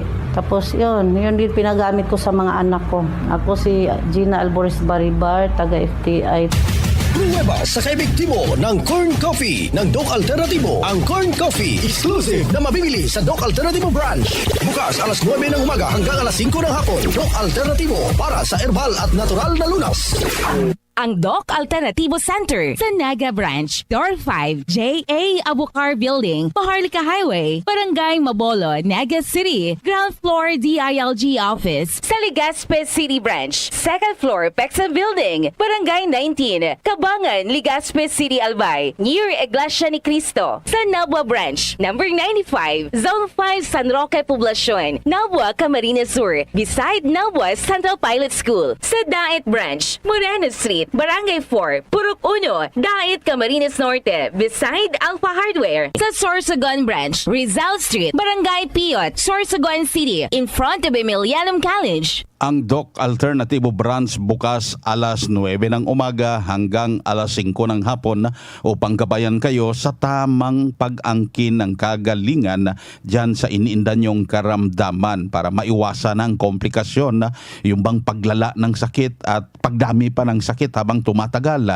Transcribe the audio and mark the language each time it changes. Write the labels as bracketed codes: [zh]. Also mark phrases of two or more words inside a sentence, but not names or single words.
[tl] Tapos yun din pinagamit ko sa mga anak ko. Ako si Gina Alboris Baribar, taga FTI. Pruweba sa kaepektibo ng [en] corn coffee [tl] ng Doc Alternativo. Ang [en] corn coffee [tl] exclusive na mabibili sa Doc Alternativo branch. Bukas alas 9 ng umaga hanggang alas 5 ng hapon. Doc Alternativo para sa herbal at natural na lunas. Ang Doc Alternativo Center sa Naga Branch, Door 5, J.A. Abucar Building, Paharlika Highway, Barangay Mabolo, Naga City. [en] Ground floor [tl] DILG Office sa Legazpi City Branch, [en] second floor [tl] Pexam Building, Barangay 19, Kabangan, Legazpi City, Albay, near Iglesia ni Cristo. Sa Nabua Branch, number 95, Zone 5, San Roque Poblacion, Nabua, Camarines Sur, beside Nabua Central Pilot School. Sa Daet Branch, Moreno Street, Barangay 4, Purok 1, Daet, Camarines Norte, beside Alpha Hardware. Sa Sorsogon Branch, Rizal Street, Barangay Piot, Sorsogon City, [en] in front of Emilianum College. [tl] Ang Doc Alternatibo Branch bukas alas 9 ng umaga hanggang alas 5 ng hapon upang gabayan kayo sa tamang pag-angkin ng kagalingan dyan sa iniinda nyong karamdaman para maiwasan ang komplikasyon, yung bang paglala ng sakit at pagdami pa ng sakit habang tumatagal.